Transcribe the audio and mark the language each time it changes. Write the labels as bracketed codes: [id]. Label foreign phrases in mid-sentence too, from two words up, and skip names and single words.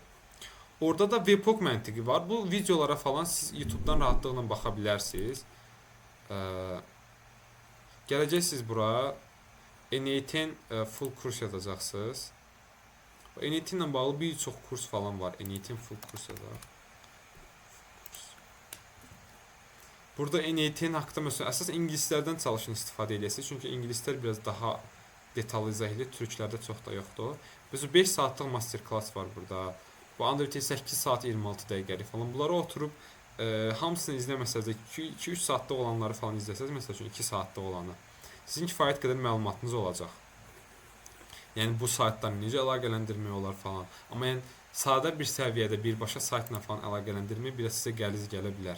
[az] Orada da webhook məntiqi var. Bu videolara falan siz YouTube-dan rahatlıqla baxa bilərsiniz. Gələcəksiniz bura, NET-in full kurs yazacaqsınız. NET ilə bağlı bir çox kurs falan var. NET-in full kurs yazacaq. Burada NET-in haqqında məsələn, əsas ingilislərdən çalışın istifadə edəsiniz. Çünki ingilislər biraz daha detallı izah edir. Türklərdə çox da yoxdur. Biz 5 saatlıq [en] master class [az] var burada. Bu Android 8 saat 26 dəqiqəlik falan. Bunları oturub hamısını izləməsəz də 2-3 saatlıq olanları falan izləsəz, məsəl üçün 2 saatlıq olanı, sizin kifayət qədər məlumatınız olacaq. Yəni bu saytlarla necə əlaqələndirmək olar falan. Amma yəni sadə bir səviyyədə birbaşa saytla falan əlaqələndirmək biraz sizə qəliz gələ bilər.